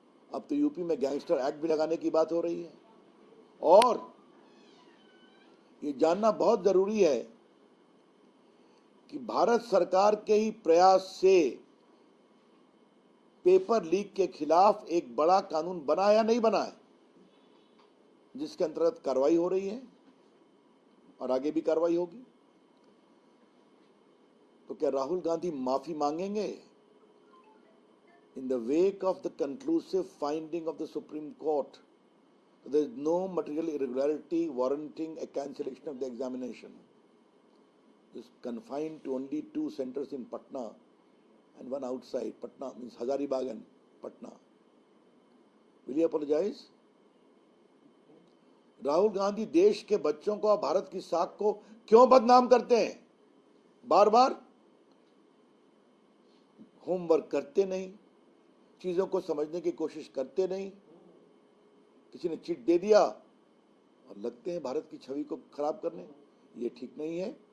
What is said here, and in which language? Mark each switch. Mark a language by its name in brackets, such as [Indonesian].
[Hindi] अब तो यूपी में गैंगस्टर एक्ट भी लगाने की बात हो रही है। और ये जानना बहुत जरूरी है कि भारत सरकार के ही प्रयास से पेपर लीक के खिलाफ एक बड़ा कानून बना या नहीं बना है, जिसके अंतर्गत कार्रवाई हो रही है और आगे भी कार्रवाई होगी। तो क्या राहुल गांधी माफी मांगेंगे? [English] In the wake of the conclusive finding of the Supreme Court, there is no material irregularity warranting a cancellation of the examination. It is confined to only 2 centers in Patna and one outside. Patna means Hazaribagh and Patna. Will you apologize? [Hindi] Rahul Gandhi देश के बच्चों को और भारत की साख को क्यों बदनाम करते हैं? बार बार होमवर्क करते नहीं, चीजों को समझने की कोशिश करते नहीं, किसी ने चिट दे दिया और लगते हैं भारत की छवि को खराब करने। ये ठीक नहीं है।